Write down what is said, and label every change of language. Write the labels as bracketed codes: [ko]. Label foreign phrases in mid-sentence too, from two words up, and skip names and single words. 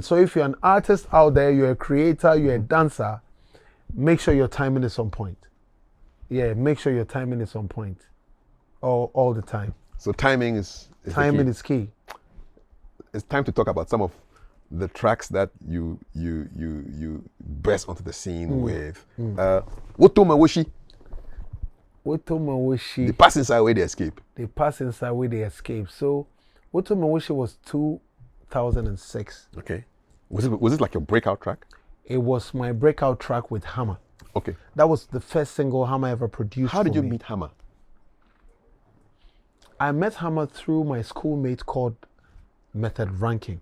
[en] So if you're an artist out there, you're a creator, you're a dancer, make sure your timing is on point. Yeah, make sure your timing is on point all the time. So timing is timing is key. It's time to talk about some of the tracks that you burst onto the scene with. Woto Mawoshi. They pass inside where they escape. They pass inside where they escape. So Woto Mawoshi was 2006. Okay. Was it like your breakout track? It was my breakout track with Herman. Okay. That was the first single Herman ever produced. How did you meet Herman? I met Herman through my schoolmate called Method Ranking.